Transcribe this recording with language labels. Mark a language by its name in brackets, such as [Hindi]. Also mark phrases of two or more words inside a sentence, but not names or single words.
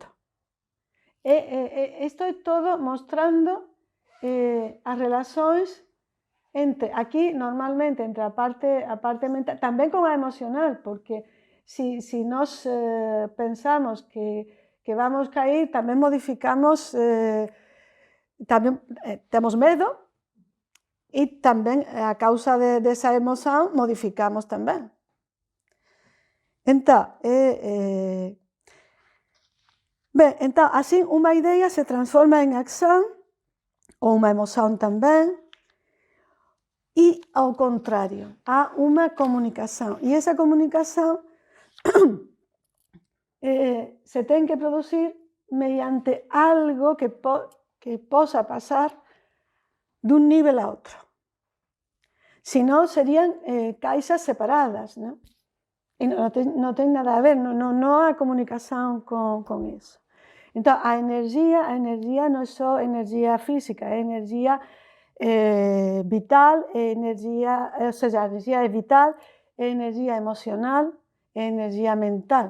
[Galician] Isto é todo mostrando as relacións entre, aquí normalmente, entre a parte mental, tamén con a emocional, porque si nós pensamos que vamos cair, tamén modificamos, tamén temos medo e tamén a causa desa emoción modificamos tamén. Entón, entón, así unha idea se transforma en acción ou unha emoción tamén, [Portuguese] e ao contrário, há uma comunicação. E essa comunicação se tem que produzir mediante algo que possa passar de un nível a outro. [Galician] Si no, serían caixas separadas, ¿no? E non ten nada a ver, non há comunicación con eso. Entón, a enerxía non é só enerxía física, é enerxía vital, [Portuguese] ou seja, [Galician] a enerxía é vital, é enerxía emocional, é enerxía mental.